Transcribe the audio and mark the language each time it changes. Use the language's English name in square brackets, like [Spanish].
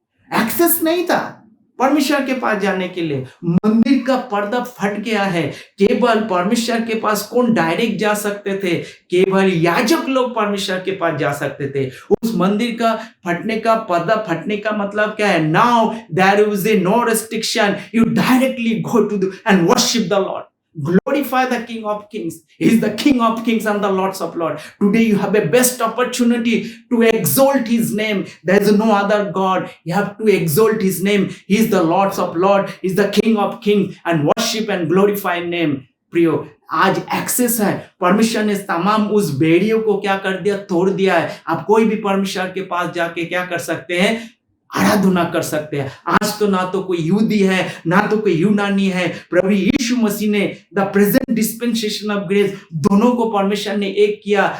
[Hindi] Access नहीं था परमेश्वर के पास जाने के लिए, मंदिर का पर्दा फट गया है। केवल परमेश्वर के पास कौन डायरेक्ट जा सकते थे, केवल याजक लोग परमेश्वर के पास जा सकते थे। उस मंदिर का फटने का, पर्दा फटने का मतलब क्या है, [English] Now there is a no restriction, you directly go to and worship the lord. Glorify the King of Kings. He is the King of Kings and the Lords of Lords. Today you have a best opportunity to exalt His name. There is no other God. You have to exalt His name. He is the Lords of Lords. He is the King of Kings, and worship and glorify name. [Hindi] प्रियो, आज access है। परमेश्वर ने तमाम उस बेड़ियों को क्या कर दिया, तोड़ दिया है। आप कोई भी परमेश्वर के पास जाके क्या कर सकते हैं, आराधना कर सकते हैं। आज तो ना तो कोई यहूदी है, ना तो कोई यूनानी है। प्रभु यीशु मसीह ने [English] the present dispensation of grace, [Hindi] दोनों को परमेश्वर ने एक किया।